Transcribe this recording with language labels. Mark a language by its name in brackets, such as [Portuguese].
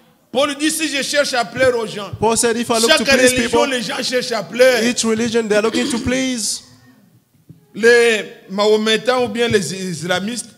[French] Paul dit, si je cherche à plaire aux gens, [English] Paul said, if I look to [French] chaque [English] please [French] religion, [English] people, [French] les gens cherchent à plaire. [English] each religion they are looking to please. [French] Les Mahométans ou bien les islamistes,